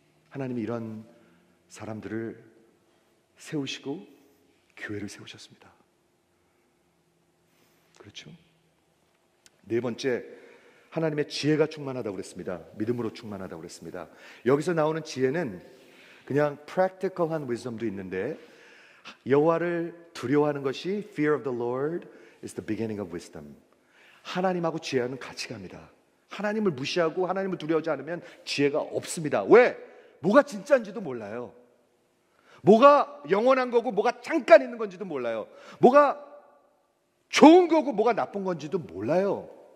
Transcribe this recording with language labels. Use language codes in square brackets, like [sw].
[ko] 하나님이 이런 사람들을 세우시고 교회를 세우셨습니다. 그렇죠? 네 번째, 하나님의 지혜가 충만하다고 그랬습니다. 믿음으로 충만하다고 그랬습니다. 여기서 나오는 지혜는 그냥 [en] practical한 wisdom [ko] 도 있는데, 여호와를 두려워하는 것이 [en] fear of the Lord is the beginning of wisdom. [ko] 하나님하고 지혜는 같이 갑니다. 하나님을 무시하고 하나님을 두려워하지 않으면 지혜가 없습니다. 왜? 뭐가 진짜인지도 몰라요. 뭐가 영원한 거고 뭐가 잠깐 있는 건지도 몰라요. 뭐가 좋은 거고 뭐가 나쁜 건지도 몰라요.